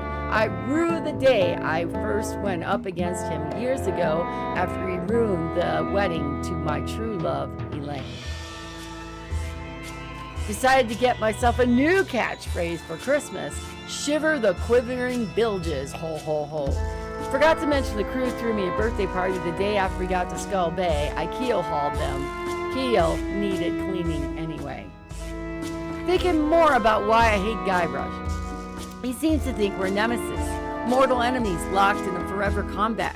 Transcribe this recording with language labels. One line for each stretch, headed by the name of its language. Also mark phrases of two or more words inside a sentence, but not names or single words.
English: I rue the day I first went up against him years ago after he ruined the wedding to my true love, Elaine. Decided to get myself a new catchphrase for Christmas. Shiver the quivering bilges, ho ho ho. Forgot to mention the crew threw me a birthday party the day after we got to Skull Bay. I keel hauled them. Keel needed cleaning anyway. Thinking more about why I hate Guybrush. He seems to think we're nemesis, mortal enemies locked in a forever combat.